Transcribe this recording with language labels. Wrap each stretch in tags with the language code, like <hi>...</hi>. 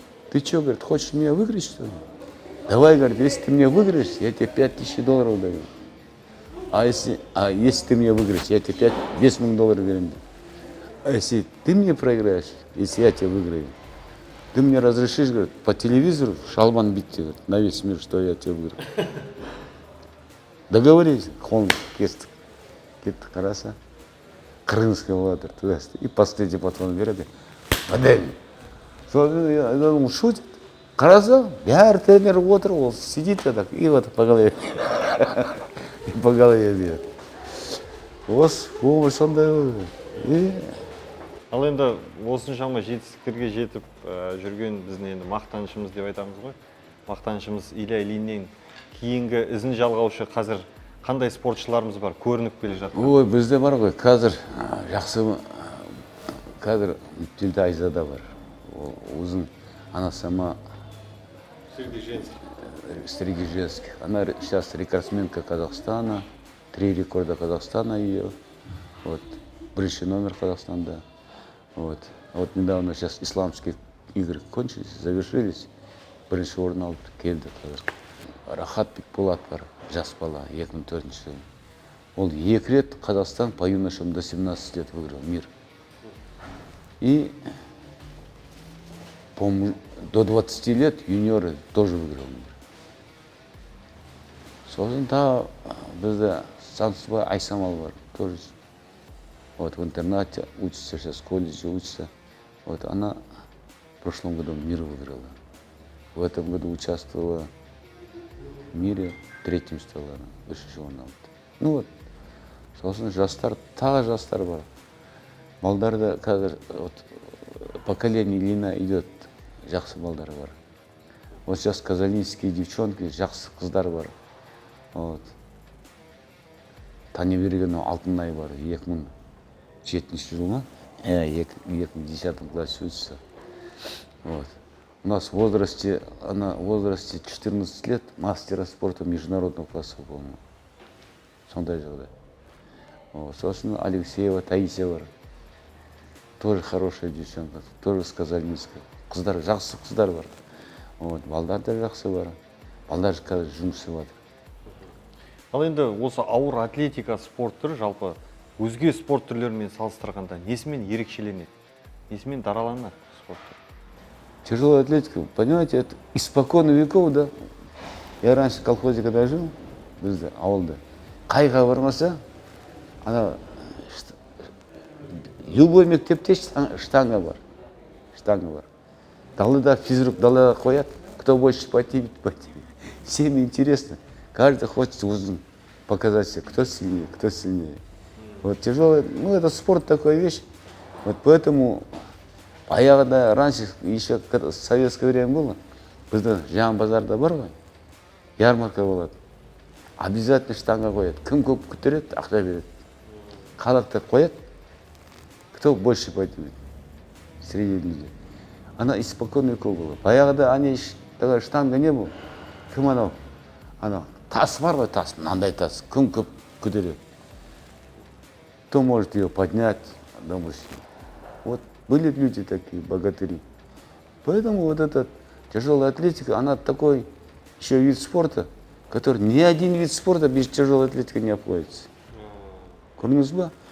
<ru>Ты что, говорит, хочешь меня выиграть, что ли? Давай, говорит, если ты меня выиграешь, я тебе $5000 даю. А если ты меня выиграешь, я тебе $10 000 верну. А если ты мне проиграешь, если я тебя выиграю, ты мне разрешишь, говорит, по телевизору шалбан бить, говорит, на весь мир, что я тебя выиграю.</ru> <kk>Договорились, хон кестік. Кеттік, қараса. Крымский владыр, и последний патрон береді. Модель.</kk> <ru>Я думал, шутит.</ru> <kk>Қараса, бәрі тренер отыр, ол</kk> <ru>сидит так, и вот по голове. И по голове бьет.</ru> <kk>Осы, өмір сондай. Ал енді осыншама жетістіктерге жетіп жүрген біздің енді мақтанышымыз деп айтамыз ғой. Мақтанышымыз Илья Ильиннен кейінгі ізін жалғаушы қазір қандай спортшыларымыз бар, көрініп келе жатыр? Ой, бізде бар ғой, қазір жақсы, қазір Мүттілді Айзада бар.</kk> <ru>Өзің она сама среди женских. Она сейчас рекордсменка Казахстана, 3 рекорда Казахстана ее. Вот,</ru> <kk>бірінші номер Казахстанда.</kk> <ru>Вот недавно сейчас исламские игры кончились, завершились.</ru> <kk>Бірінші орын алып келді қазір. Рахат Бекболат бар, жас бала, 2004 жылы.</kk> <ru>Он 2 рет Казахстан по юношам до 17 лет выиграл мир. И до 20 лет юниоры тоже выиграл мир.</ru> <kk>Сосын тағы бізде Сансызбай Айсамал бар, тоже.</kk> <ru>Вот в интернате учится, сейчас в колледже учится. Вот она в прошлом году мир выиграла. В этом году участвовала в мире, 3-м стала,</ru> <kk>үшінші орын алды. Ну вот, сосын жастар, тағы жастар бар. Балдарда қазір</kk> <ru>вот поколение Ильина идет,</ru> <kk>жақсы балдар бар.</kk> <ru>Вот сейчас казалийские девчонки,</ru> <kk>жақсы қыздар бар.</kk> <ru>Вот.</ru> <kk>Тани берген Алтынай бар, 2007 жыл ма?</kk> <ru>2010 класс учится. Вот. У нас она в возрасте 14 лет мастера спорта международного класса, по-моему.</ru> <kk>Сондай жағдай.</kk> <ru>Вот. Собственно, Алексеева Таисия бар. Тоже хорошая девчонка, тоже с Казалинска.</ru> <kk>Қыздар, жақсы қыздар бар. Вот. Балдар да жақсы бар. Балдар қазір жұмыс істеп жатыр. Ал енді осы ауыр атлетика спорт түрі жалпы өзге спорт түрлерімен салыстырғанда несімен ерекшеленеді? Несімен дараланады спорт түрі?</kk> <ru>Тяжелая атлетика, понимаете, это испокон веков, да. Я раньше в колхозе когда жил,</ru> <kk>бізде ауылда, қайға бармаса, ана любой мектепте штанга бар. Штанга бар. Далада физрук далаға қоят,</kk> <ru>кто больше поднимет, поднимет. Всем интересно. Каждый хочет узын показать себе, кто сильнее, кто сильнее. Вот тяжелый, ну это спорт такая вещь. Вот поэтому, аяғында раньше, еще в советское время было,</ru> <kk>бізде Жан базарда бар ғой,</kk> <ru>ярмарка болады.</ru> <kk>Обязательно штанга қоят. Кім көп көтереді, ақша береді. Халықтар қоят,</kk> <ru>кто больше поднимет среди людей. Она испокон веков была.</ru> <kk>Баяғыда</kk> <ru>они такая штанга не было.</ru> <kk>Кім анау тас бар ғой, тас, мынандай тас, кім көп көтереді.</kk> <ru>Кто может ее поднять, допустим. Вот были люди такие, богатыри. Поэтому вот эта тяжелая атлетика, она такой еще вид спорта, который ни один вид спорта без тяжелой атлетики не обходится.</ru> <kk>Көрдіңіз ба?</kk>